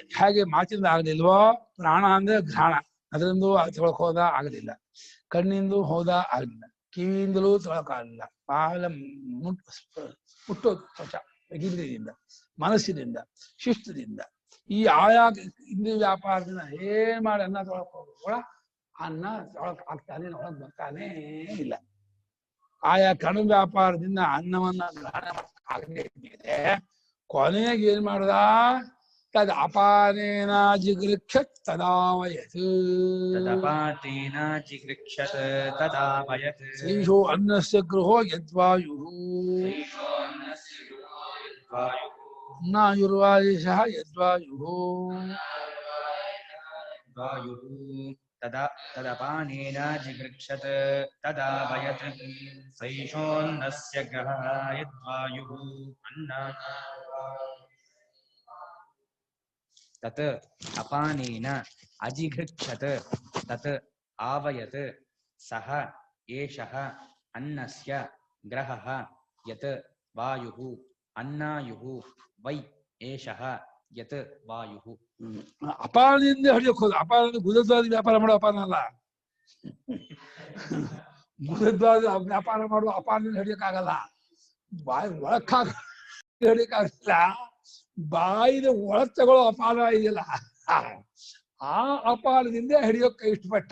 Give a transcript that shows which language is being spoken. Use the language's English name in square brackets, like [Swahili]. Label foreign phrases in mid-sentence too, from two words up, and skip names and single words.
[Kannada] ಹಾಗೆ ಮಾತಿಂದ ಆಗಲಿಲ್ವೋ, ಪ್ರಾಣ ಅಂದ್ರೆ ಘ್ರಾಣ, ಅದರಿಂದಲೂ ತಗೊಳಕ್ ಹೋದ ಆಗಲಿಲ್ಲ, ಕಣ್ಣಿಂದು ಹೋದ ಆಗಲಿಲ್ಲ, ಕಿವಿಯಿಂದಲೂ ತಗೊಳಕ್ಕಾಗಲಿಲ್ಲ, ಬಾಲ ಮುಟ್ಟೋ ತ್ವಚ ಇಂದ್ರಿಯದಿಂದ, ಮನಸ್ಸಿನಿಂದ, ಶಿಸ್ತದಿಂದ, ಈ ಆಯಾ ಇಂದ್ರಿಯ ವ್ಯಾಪಾರದಿಂದ ಏನ್ ಮಾಡಿ ಅನ್ನ ತೊಳಕ್ ಹೋಗೋಳ ಅನ್ನ ತೊಳಕ್ ಆಗ್ತಾನೆ, ಒಳಗ್ ಬರ್ತಾನೇ ಇಲ್ಲ. ಆಯಾ ಕಣ ವ್ಯಾಪಾರದಿಂದ ಅನ್ನವನ್ನ ಗ್ರಹಣ ಆಗದೆ ಇದೆ. ಕೊನೆಗೆ ಏನ್ ಮಾಡ್ದ? [Sanskrit] ತದ್ ಅಪಾನೇನ ಜಿಗೃಕ್ಷತ್ ತದಾವಯತ್ ಶ್ರೀಶೋ ಅನ್ನಸ್ಯ ಗೃಹೋ ಯದ್ವಾಯುಃ ನಾಯುರ್ವಾಯುಷಃ ಯದ್ವಾಯುಃ ತದಪಾನೇನ ಜಿಗೃಕ್ಷತ್ ತದಾವಯತ್ ಸೈಷೋನ್ನಸ್ಯ ಗ್ರಹಃ ಯದ್ವಾಯುಃ ಅನ್ನ ತತ್ ಅಪಾನೇನ ಅಜಿಘೃಕ್ಷತ್ ತತ್ ಆವಯತ್ ಸಹ ಏಷಃ ಅನ್ನಸ್ಯ ಗ್ರಹಃ ಯತ್ ವಾಯುಃ ಅನ್ನಾಯುಃ ವೈ ಏಷಃ ಯತ್ ವಾಯುಃ. [Kannada] ಅಪಾನದಿಂದ ಹೊಡಿಯಕ್ ಹೋದ. ಅಪಾನ ಗುದದ್ವಾದ ವ್ಯಾಪಾರ ಮಾಡೋ ಅಪಾನ ಅಲ್ಲ. ಗುದದ್ವಾದ ವ್ಯಾಪಾರ ಮಾಡುವ ಅಪಾನದಿಂದ ಹಿಡಿಯಕ್ಕಾಗಲ್ಲ. ಬಾಯಿ ಒಳಕ್ಕಾಗ ಹಿಡಿಯಕ್ಕಾಗಲ್ಲ. ಬಾಯಿನ ಒಳಗ್ ತಗೊಳ್ಳೋ ಅಪಾನ ಇದೆಯಲ್ಲ, ಆ ಅಪಾನದಿಂದ ಹಿಡಿಯೋಕೆ ಇಷ್ಟಪಟ್ಟ.